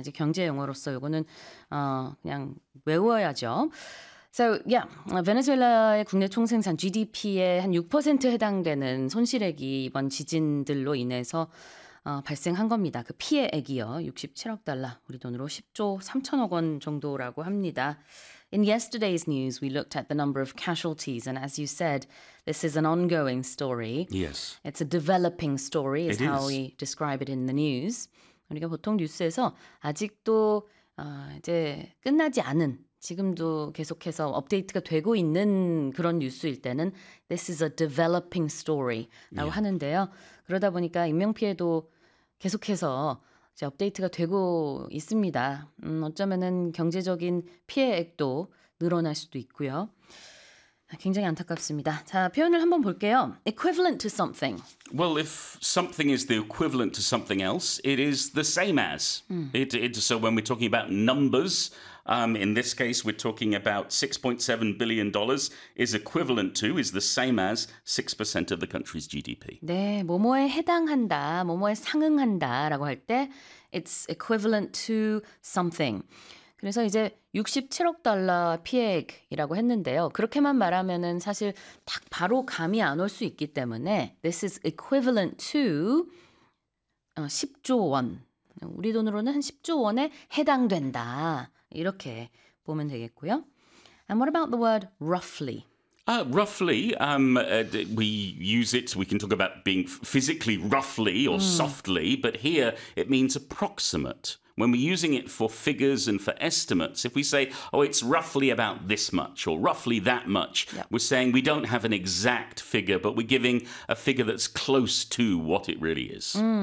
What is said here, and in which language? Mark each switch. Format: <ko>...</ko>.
<ko>이제 경제 용어로서 이거는 그냥 외워야죠.</ko> <en>So, yeah,</en> <ko>베네수엘라의 국내 총생산 GDP의 한6% 해당되는 손실액이 이번 지진들로 인해서 발생한 겁니다. 그 피해액이요. 67억 달러, 우리 돈으로 10조 3천억 원 정도라고 합니다.</ko> <en>In yesterday's news, we looked at the number of casualties, and as you said, this is an ongoing story. Yes, It's a developing story, is it how is. we describe it in the news.</en> <ko>우리가 보통 뉴스에서 아직도 이제 끝나지 않은 지금도 계속해서 업데이트가 되고 있는 그런 뉴스일 때는</ko> <en>This is a developing story</en> <ko>라고 하는데요. 그러다 보니까 인명피해도 계속해서 이제 업데이트가 되고 있습니다. 어쩌면은 경제적인 피해액도 늘어날 수도 있고요. 굉장히 안타깝습니다. 자, 표현을 한번 볼게요.</ko> <en>Equivalent to something. Well, if something is the equivalent to something else, it is the same as. So when we're talking about numbers, in this case, we're talking about $6.7 billion is equivalent to, is the same as 6% of the country's GDP.</en> <ko>네, 뭐뭐에 해당한다, 뭐뭐에 상응한다라고 할 때,</ko> <en>it's equivalent to something.</en> <ko>그래서 이제 67억 달러 피해액이라고 했는데요. 그렇게만 말하면은 사실 딱 바로 감이 안올수 있기 때문에</ko> <en>this is equivalent to</en> <ko>10조 원. 우리 돈으로는 한 10조 원에 해당된다. 이렇게 보면 되겠고요.</ko> <en>And what about the word roughly? Roughly, we use it, we can talk about being physically roughly or softly, but here it means approximate. When we're using it for figures and for estimates, if we say, oh, it's roughly about this much or roughly that much, we're saying we don't have an exact figure, but we're giving a figure that's close to what it really is.</en>